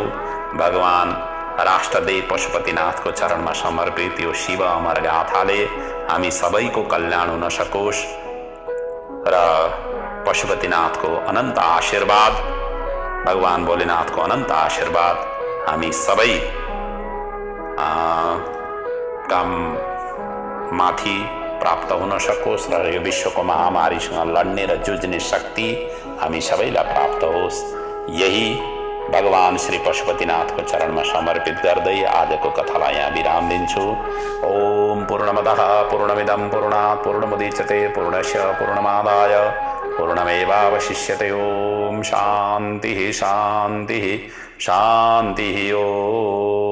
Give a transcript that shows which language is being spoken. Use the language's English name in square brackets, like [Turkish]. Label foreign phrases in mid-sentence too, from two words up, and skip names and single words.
[Nepali] भगवान राष्ट्रदेव पशुपतिनाथको चरणमा समर्पित यो शिव अमर गाथाले हामी सबैको कल्याण हुन सकोस् र पशुपतिनाथको अनन्त आशीर्वाद, भगवान भोलेनाथको अनन्त आशीर्वाद हामी सबै काम माथि प्राप्त हुन सकोस् र यो विश्वको महामारीसँग लड्ने र जुझ्ने शक्ति हामी सबैलाई प्राप्त होस्। यही भगवान श्री पशुपतिनाथको चरणमा समर्पित गर्दै आजको कथालाई यहाँ विराम दिन्छु। [Sanskrit] ओम पूर्णमदः पूर्णमिदं पूर्णात् पूर्णमुदच्यते पूर्णस्य पूर्णमादाय पूर्णमेवावशिष्यते। ओम शान्तिः शान्तिः शान्तिः। ओम।